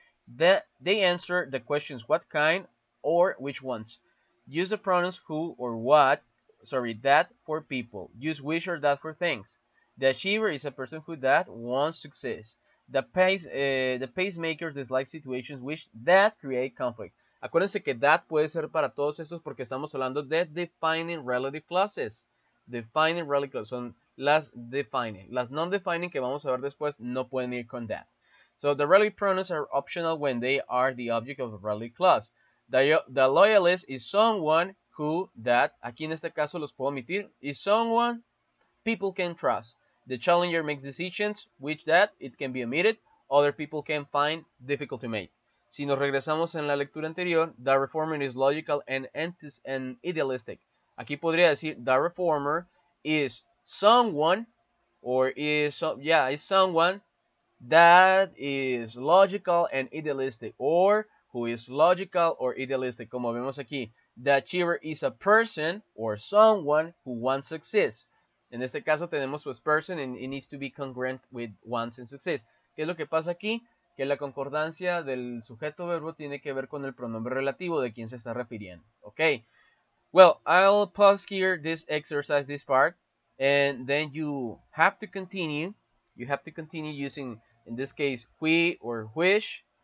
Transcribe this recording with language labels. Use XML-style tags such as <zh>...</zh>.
<en>They answer the questions what kind or which ones. Use the pronouns who or what, that for people. Use which or that for things. The achiever is a person who that wants success. The pacemaker dislikes situations which that create conflict.</en> <es>Acuérdense que that puede ser para todos estos porque estamos hablando de defining relative clauses. Defining relative clauses son las defining. Las non-defining que vamos a ver después no pueden ir con that.</es> <en>So the relative pronouns are optional when they are the object of a relative clause. The loyalist is someone who, that,</en> <es>aquí en este caso los puedo omitir,</es> <en>is someone people can trust. The challenger makes decisions which that it can be omitted, other people can find difficult to make.</en> <es>Si nos regresamos en la lectura anterior,</es> <en>the reformer is logical and idealistic.</en> <es>Aquí podría decir</es> <en>the reformer is someone or is someone that is logical and idealistic, or who is logical or idealistic.</en> <es>Como vemos aquí,</es> <en>the achiever is a person or someone who wants success.</en> <es>En este caso tenemos pues</es> <en>person and it needs to be congruent with wants and success.</en> <es>¿Qué es lo que pasa aquí? Que la concordancia del sujeto verbo tiene que ver con el pronombre relativo de quien se está refiriendo.</es> <en>Okay. Well, I'll pause here this exercise, this part, and then you have to continue. You have to continue using, in this case, who or which.</en>